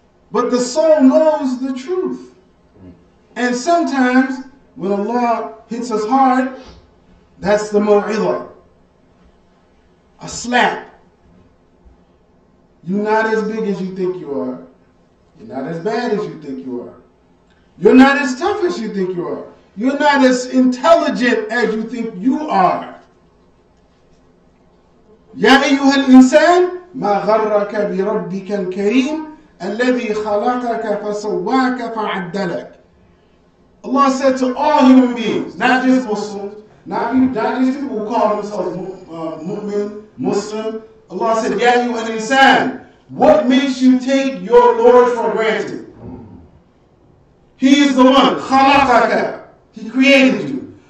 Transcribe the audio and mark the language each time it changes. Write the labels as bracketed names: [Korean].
[English] But the soul knows the truth. And sometimes when Allah hits us hard, that's the mu'ilah. A slap. You're not as big as you think you are. You're not as bad as you think you are. You're not as tough as you think you are. You're not as intelligent as you think you are. [Arabic] يا أيها الإنسان ما غرك بربك الكريم الذي خلقك فسواك فعدلك. [English] Allah said to all human beings, not just Muslims, not just people who call themselves mu'min, Muslim. Allah said, Ya ayyuha al-insan, what makes you take your Lord for granted? He is the one, khalaqaka. He created you.